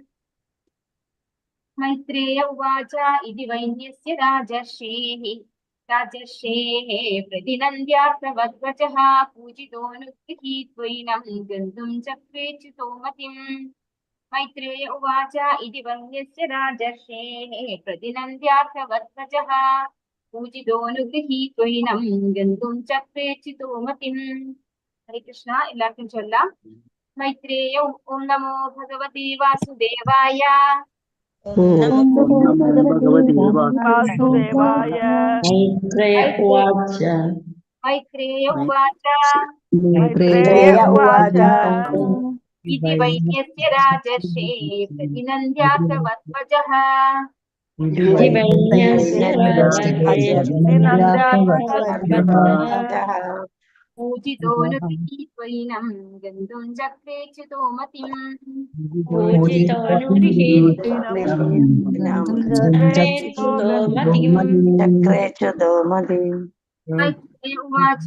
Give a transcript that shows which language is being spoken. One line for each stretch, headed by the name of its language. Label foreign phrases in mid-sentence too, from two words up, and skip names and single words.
Sanskrit: मैत्रेय उवाच इति वैन्यस्य राजर्षेः प्रतिनन्द्यार्थवद्वचः पूजितो नृभिः त्वयिनं गन्तुं चक्रेच्युतो मतिम्। मैत्रेय उवाच इति वैन्यस्य राजर्षेः प्रतिनन्द्यार्थवद्वचः पूजितो नुगृहीत्वैनं गन्तुं चक्रेच्युतो मतिम्. हरे कृष्ण.
Malayalam: എല്ലാവർക്കും ചൊല്ലാം.
Sanskrit: मैत्रेय ओम नमो भगवते वासुदेवाय ഓം നമോ ഭഗവതേ വാസുദേവായ മൈത്രേയ ഉവാച मैत्रेय उवाच मैत्रेय उवाच इति वैद्यस्य राजर्षे प्रतिनन्द्यार्थवत्वजः इति वैन्यस्य राजर्षे पूजितोऽनुगृहीत्वैनं गन्तुं चक्रे च्युतोमतिम् मैत्रेय उवाच